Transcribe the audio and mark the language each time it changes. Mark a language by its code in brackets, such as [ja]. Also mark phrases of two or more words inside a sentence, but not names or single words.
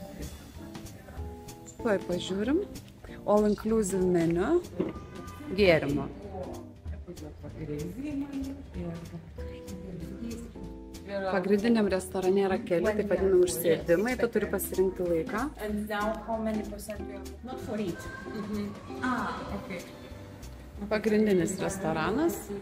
[lt] Tuoj pažiūrim. [en] All inclusive menu. [lt] Gėrimo. Pagrindiniam restorane yra keli, taip vadinami užsėdimai, tu turi pasirinkti laiką. Pagrindinis restoranas.